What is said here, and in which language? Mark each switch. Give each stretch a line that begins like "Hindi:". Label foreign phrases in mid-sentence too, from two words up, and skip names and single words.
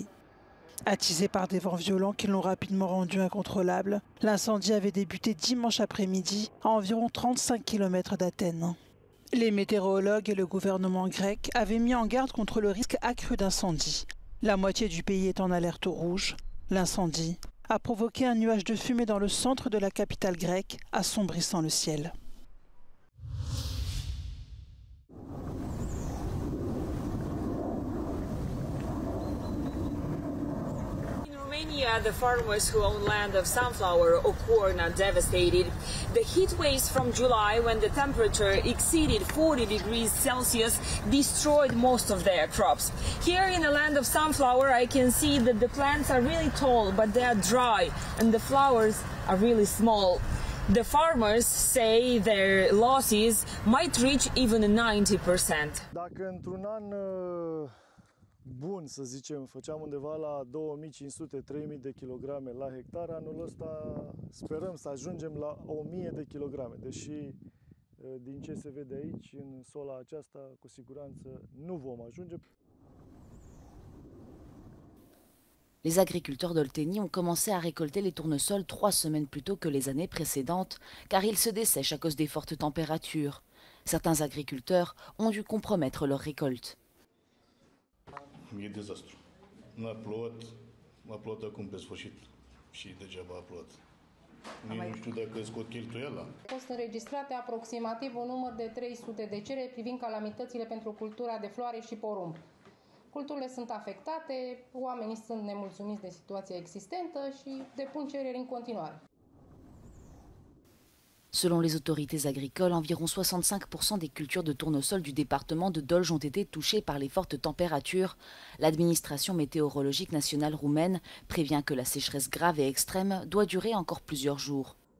French: Attisé par des vents violents qui l'ont rapidement rendu incontrôlable, l'incendie avait débuté dimanche après-midi à environ 35 km d'Athènes. Les météorologues et le gouvernement grec avaient mis en garde contre le risque accru d'incendie. La moitié du pays est en alerte rouge. L'incendie a provoqué un nuage de fumée dans le centre de la capitale grecque, assombrissant le ciel.
English: The farmers who own land of sunflower or corn are devastated. The heat waves from July, when the temperature exceeded 40 degrees Celsius, destroyed most of their crops. Here in the land of sunflower, I can see that the plants are really tall, but they are dry, and the flowers are really small. The farmers say their losses might reach even 90%.
Romanian: Dacă într-un an bun, să zicem, făceam undeva la 2500-3000 de kilograme la hectar, anul ăsta sperăm să ajungem la 1000 de kilograme, deși Din ce se vede aici, în sola aceasta, cu siguranță nu vom ajunge.
French: Les agriculteurs d'Olteni ont commencé à récolter les tournesols 3 semaines plus tôt que les années précédentes, car ils se dessèchent à cause des fortes températures. Certains agriculteurs ont dû compromettre leur récolte.
Romanian: E dezastru. A plouat acum pe sfârșit și degeaba a plouat. Nici nu știu dacă scot cheltuiala. Au fost înregistrate aproximativ un număr de 300 de cereri privind calamitățile pentru cultura de floare și porumb. Culturile sunt afectate, oamenii sunt nemulțumiți de situația existentă și depun cereri în continuare.
French: Selon les autorités agricoles, environ 65% des cultures de tournesol du département de Dolj ont été touchées par les fortes températures. L'administration météorologique nationale roumaine prévient que la sécheresse grave et extrême doit durer encore plusieurs jours.